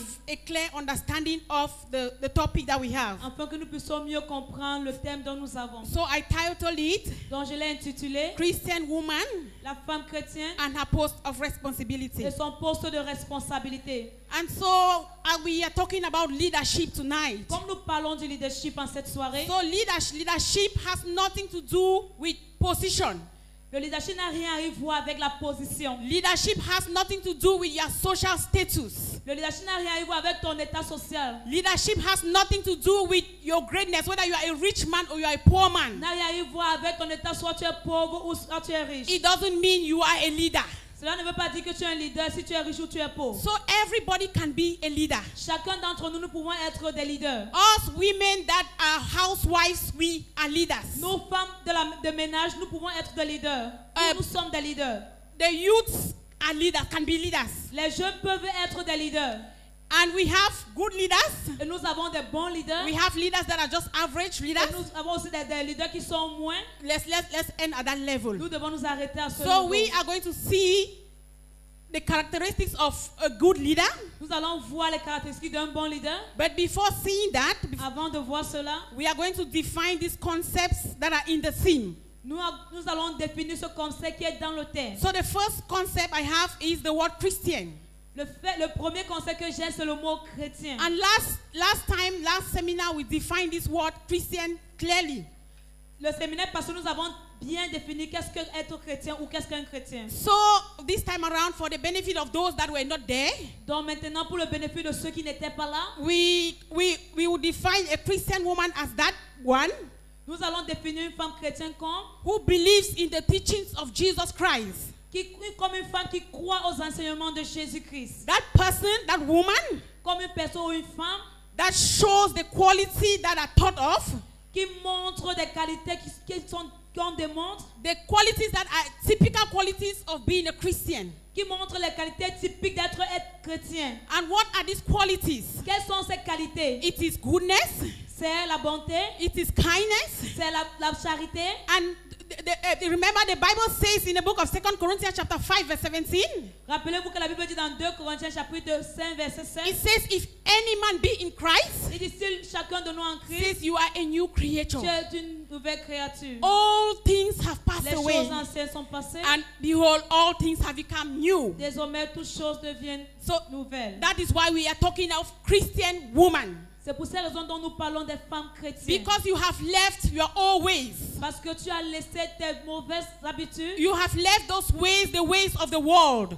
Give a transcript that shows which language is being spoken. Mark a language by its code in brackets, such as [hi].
[en] have a clear understanding of the topic that we have. [fr] afin que nous puissions mieux comprendre le thème dont nous avons. [en] So I titled it [fr] Donc je l'ai intitulé [en] Christian Woman [fr] La femme chrétienne [en] and Her Post of Responsibility. [fr] et son poste de responsabilité. [en] And so we are talking about leadership tonight. [fr] Comme nous parlons du leadership en cette soirée, [en] So leadership has nothing to do with position. [fr] le leadership n'a rien à voir avec la position. [en] Leadership has nothing to do with your social status. [fr] Le leadership n'a rien à voir avec ton état social. [en] Leadership has nothing to do with your greatness, whether you are a rich man or you are a poor man. [fr] N'a rien à voir avec ton état, soit tu es pauvre ou soit tu es riche. [en] It doesn't mean you are a leader. [fr] Cela ne veut pas dire que tu es un leader si tu es riche ou tu es pauvre. [en] So everybody can be a leader. [fr] Chacun d'entre nous, nous pouvons être des leaders. [en] Us women that are housewives, we are leaders. [fr] Nous, femmes de ménage, nous pouvons être des leaders. Nous sommes des leaders. [en] The youths are leaders, can be leaders. [fr] Les jeunes peuvent être des leaders. [en] And we have good leaders. [fr] Et nous avons des bons leaders. [en] We have leaders that are just average [fr] Et [en] leaders. [fr] nous avons aussi des leaders qui sont moins. [en] Let's end at that level. [fr] Nous devons nous arrêter à ce niveau. [en] we are going to see the characteristics of a good leader. [fr] Nous allons voir les caractéristiques d'un bon leader. [en] But before seeing that, [fr] Avant de voir cela, [en] we are going to define these concepts that are in the theme. [fr] nous allons définir ce concept qui est dans le thème. [en] So the first concept I have is the word Christian. [fr] Le premier concept que j'ai, c'est le mot chrétien. [en] And last seminar, we defined this word Christian clearly. [fr] Le séminaire passé, nous avons bien défini qu'est-ce qu'être chrétien ou qu'est-ce qu'un chrétien. [en] So this time around, for the benefit of those that were not there, [fr] Donc maintenant, pour le bénéfice de ceux qui n'étaient pas là, [en] we will define a Christian woman as that one [fr] nous allons définir une femme chrétienne [en] who believes in the teachings of Jesus Christ. [fr] comme une femme qui croit aux enseignements de Jésus-Christ. [en] That person, that woman, [fr] Comme une personne ou une femme [en] that shows the quality that are taught of, [fr] qui montre des qualités qu'on démontre, [en] the qualities that are typical qualities of being a Christian. [fr] qui montre les qualités typiques d'être chrétien. [en] And what are these qualities? [fr] Quelles sont ces qualités? [en] It is goodness, [fr] C'est la bonté, [en] it is kindness. [fr] c'est la charité. [en] And remember the Bible says in the book of 2 Corinthians chapter 5 verse 17, [fr] Rappelez-vous que la Bible dit dans 2 Corinthiens chapitre 5 verset 7. [en] it says if any man be in Christ, [fr] Il dit si chacun de nous en [en] it Christ, says you are a new creature. [fr] tu es une nouvelle créature. [en] All things have passed [fr] Les [en] away, [fr] choses anciennes sont passées. [en] and behold, all things have become new. [fr] Désormais, toutes choses deviennent [en] So [fr] nouvelles. [en] that is why we are talking of Christian woman. [fr] C'est pour cette raison dont nous parlons des femmes chrétiennes. [en] Because you have left your old ways. [fr] Parce que tu as laissé tes mauvaises habitudes. [en] You have left those ways, the ways of the world.